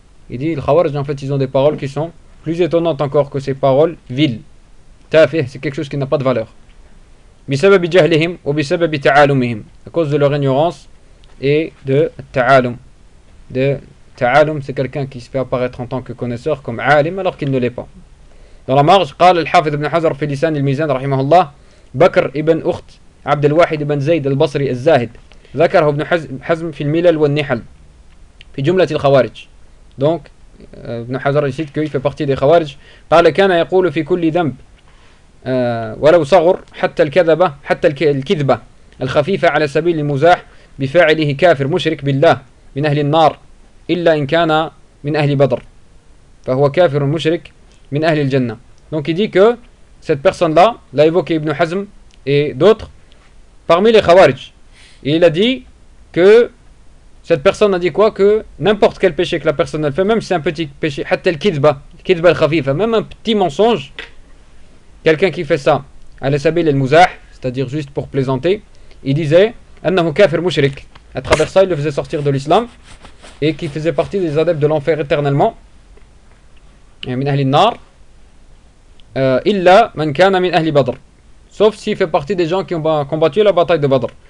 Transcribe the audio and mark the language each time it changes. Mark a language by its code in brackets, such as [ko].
[fr] Il dit les khawarij, en fait, ils ont des paroles qui sont plus étonnante encore que ces paroles viles. Tafih, c'est quelque chose qui n'a pas de valeur. [ar] Bisabab jahlihim ou bisabab ta'alumihim. [fr] À cause de leur ignorance et de ta'alum. De ta'alum, c'est quelqu'un qui se fait apparaître en tant que connaisseur comme alim alors qu'il ne l'est pas. Dans la marge, [ar] قال الحافظ ابن حجر في لسان الميزان رحمه الله بكر ابن اخت عبد الواحد ابن زيد البصري الزاهد ذكره ابن حزم في الملل والنحل في جملة الخوارج. [fr] Donc Ibn Hajar cite qu'il fait partie des khawarij. [ar] قال كان يقول في كل ذنب ولو صغر حتى الكذبة حتى الكذبة الخفيفة على سبيل المزاح بفاعله كافر مشرك بالله من أهل النار إلا إن كان من أهل بدر فهو كافر مشرك من أهل الجنة. [fr] Donc il dit que cette personne là l'a évoqué Ibn Hazm et d'autres parmi les khawarij. Il a dit que cette personne a dit quoi? Que n'importe quel péché que la personne elle fait, même si c'est un petit péché, [ar] حتى الكذبة, الكذبة الخفيفة, [fr] même un petit mensonge, quelqu'un qui fait ça, [ar] al-sabil al-muzah, [fr] c'est-à-dire juste pour plaisanter, il disait [ar] أنه كافر مشرك. [fr] À travers ça, il le faisait sortir de l'islam et qu'il faisait partie des adeptes de l'enfer éternellement. [ar] من أهل النار إلا من كان من أهل بدر. [fr] Sauf s'il fait partie des gens qui ont combattu la bataille de Badr.